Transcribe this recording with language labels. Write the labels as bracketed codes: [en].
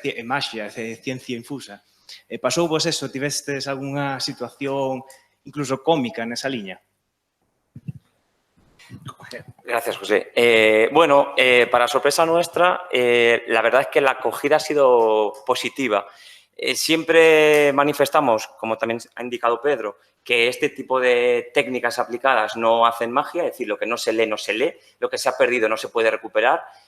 [gl] É maxia, é ciencia infusa. Pasou vos eso? Tivestes algunha situación incluso cómica nesa liña? [es] Gracias, José. Para sorpresa nuestra, la verdad es que la acogida ha sido positiva. Siempre manifestamos, como también ha indicado Pedro, que este tipo de técnicas aplicadas no hacen magia, es decir, lo que no se lee, no se lee, lo que se ha perdido no se puede recuperar.